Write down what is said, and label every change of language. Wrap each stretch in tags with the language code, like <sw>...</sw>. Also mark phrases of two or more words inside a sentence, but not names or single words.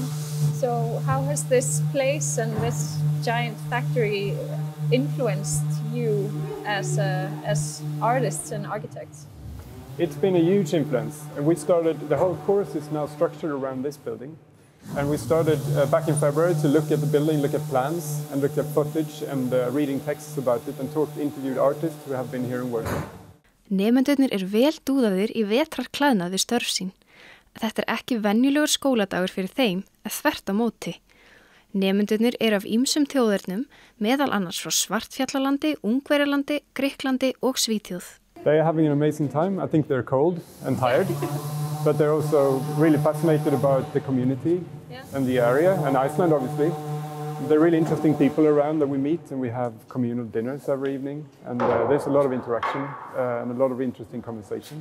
<en>So how has this place and this giant factory influenced you as artists and architects? It's been a huge influence, and the whole course is now structured around this building. And we started back in February to look at the building, look at plans, and looked at footage and reading texts about it and interviewed artists who have been here and working.</en> <is>Nemendurnir vel dúðaðir í vetrarklæðnað við störf sín. Þetta ekki venjulegur skóladagur fyrir þeim, þvert á móti. Nemendurnir af ýmsum þjóðernum, meðal annars frá Svartfjallalandi, Ungverjalandi, Grikklandi og Svíþjóð.</is> <en>They are having an amazing time. I think they're cold and tired, but they're also really fascinated about the community and the area, and Iceland obviously. They're really interesting people around that we meet, and we have communal dinners every evening, and there's a lot of interaction and a lot of interesting conversations.</en>